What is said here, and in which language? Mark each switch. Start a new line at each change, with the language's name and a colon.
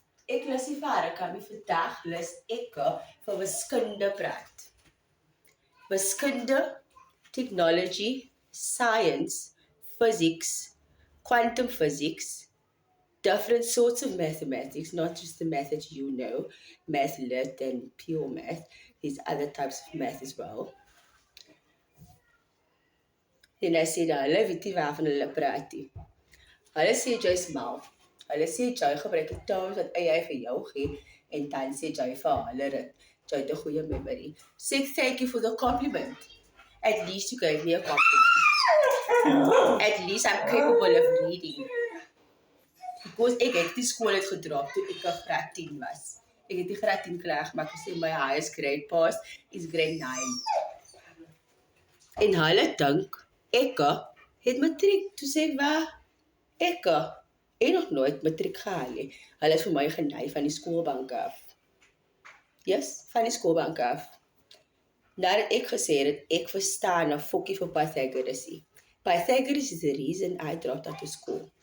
Afrikaans: Ek lus nie vir hare kam nie. Vandag lus ek vir wiskunde praat.
English: Wiskunde, technology, science, physics, quantum physics, different sorts of mathematics, not just the math that you know, math lit and pure math. There's other types of math as well. Then I said,
Afrikaans: hulle weet nie waarvan hulle praat nie. Hulle sê jy's mal. Hulle sê jy gebruik die terms wat AI vir jou gee en dan sê jy vir hulle dit. Jy het 'n goeie memory.
English: Say thank you for the compliment. At least you gave me a compliment. At least I'm capable of reading.
Afrikaans: Because ek het die skool uit gedrop toe ek graad 10 was. Ek het die graad 10 klaar gemaak en sê
English: my highest grade pass is grade 9.
Afrikaans: En hulle dink ek het matriek. Toe sê ek waar? Ek het nog nooit matriek gehaal nie. Hulle het vir my genei van die skoolbank af. Yes, van die skoolbank af. Nadat ek gesê het ek verstaan 'n fokkie vir Pythagoras.
English: Pythagoras is the reason I dropped out of school.